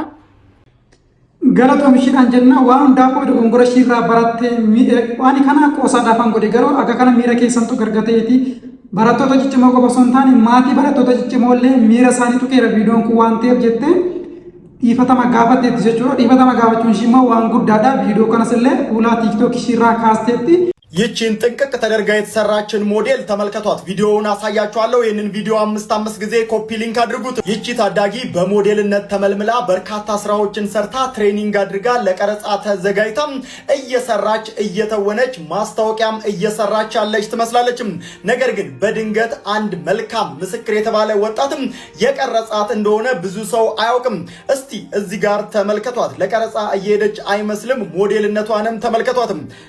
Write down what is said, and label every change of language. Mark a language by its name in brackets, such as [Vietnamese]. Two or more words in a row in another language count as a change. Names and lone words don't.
[Oromo] Galatoomshiidhaan jenna waan hundaafuu dogongora ishiirraa barattee waan kana qoosaadhaafan godhe garuu akka kana miira keessantu gargateeti barattoota ciccimoo qofa osoo hin taane maatii barattoota ciccimoo illee miira isaanii tuqeera viidiyoon kun waan ta'eef jettee dhiifatama gaafatteetti jechuudha. Dhiifatama gaafachuun ishii immoo waan guddaadha. Viidiyoo kanas illee fuula tiiktook ishiirraa kaasteetti. [Amharic] ይህችን ጥንቅቅ ተደርጋ የተሰራችን ሞዴል ተመልከቷት። ቪዲዮውን አሳያችኋለሁ። ይህንን ቪዲዮ 5 ጊዜ ኮፒ ሊንክ አድርጉት። ይህቺ ታዳጊ በሞዴልነት ተመልምላ በርካታ ስራዎችን ሰርታ ትሬኒንግ አድርጋ ለቀረጻ ተዘጋጅታ እየሰራች እየተወነች ማስታወቂያም እየሰራች ያለች ትመስላለች። ነገር ግን በድንገት አንድ መልካም ምስክር የተባለ ወጣትም የቀረጻት እንደሆነ ብዙ ሰው አያውቅም። እስቲ እዚህ ጋር ተመልከቷት። ለቀረጻ እየሄደች አይመስልም። ሞዴልነቷንም ተመልከቷትም።